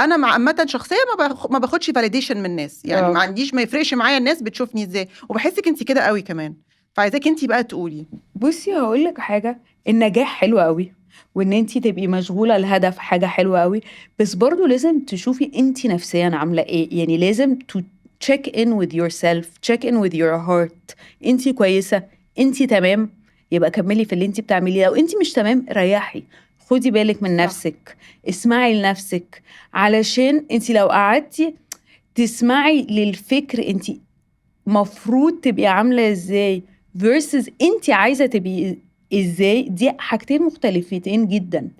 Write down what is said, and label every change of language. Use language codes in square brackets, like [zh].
[ar] انا مع عامة شخصية ما باخدش validation من الناس، يعني ما عنديش، ما يفرقش معايا الناس بتشوفني ازاي، وبحسك انت كده قوي كمان. فعايزاك انت بقى تقولي. بصي هقول لك حاجة، النجاح حلو قوي، وان انتي تبقي مشغولة الهدف حاجة حلوة قوي، بس برضو لازم تشوفي انتي نفسيا عاملة ايه. يعني لازم [en] to check in with yourself, check in with your heart. [ar] انتي كويسة، انتي تمام، يبقى كملي في اللي انتي بتعمليه. لو انتي مش تمام ريحي، خدي بالك من نفسك، اسمعي لنفسك. علشان انتي لو قعدتي تسمعي للفكر انتي مفروض تبقي عاملة ازاي versus انتي عايزة تبقي ازاي، دي حاجتين مختلفتين جدا.